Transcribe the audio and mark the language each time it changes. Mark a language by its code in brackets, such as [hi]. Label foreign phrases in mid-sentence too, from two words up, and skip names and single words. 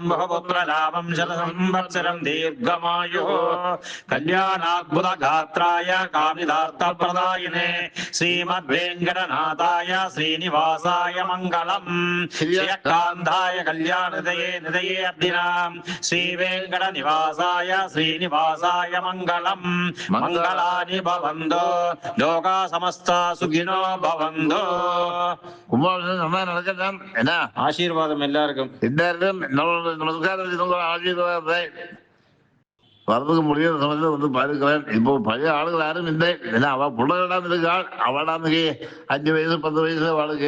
[sa] बहुपुत्रलाभं शतसंवत्सरं दीर्घमायुः कल्याणाद्भुतगात्राय कामिदार्थप्रदायिने श्रीमद्वेङ्कटनाथाय श्रीनिवासाय मङ्गलम् श्रीकान्ताय कल्याणदये निधये अब्धिनां श्रीवेङ्कटनिवासाय श्रीनिवासाय मङ्गलम् मङ्गलानि भवन्तु लोका समस्ता सुखिनो भवन्तु [ta] என்ன ஆசீர்வாதம் எல்லாருக்கும் எல்லாருக்கும் நமஸ்காரம். ஆசீர்வாதத்தை வர்றதுக்கு முடியாத சமயத்தில் வந்து பார்க்கிறேன். இப்போ பழைய ஆளுகள் யாரும் இல்லை. ஏன்னா அவள் பிள்ளைகளான்னு இருக்காள். அவளான்னு 5 வயசு 10 வயசு அவளுக்கு.